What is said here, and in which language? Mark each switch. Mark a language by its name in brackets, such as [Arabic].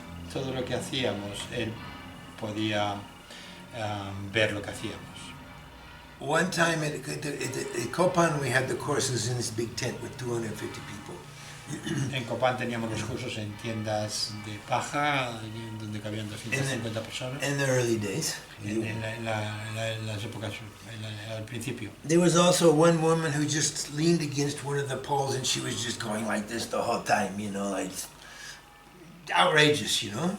[Spanish] Todo lo que hacíamos, él podía ver lo que hacíamos. [English] One time at Copan, we had the courses in this big tent with 250 people. [Spanish] En Copán teníamos los cursos en tiendas de paja, donde cabían 250 personas. [English] In the early days. [Spanish] En las épocas, al principio. [English] There was also one woman who just leaned against one of the poles and she was just going like this the whole time, you know, like outrageous, you know.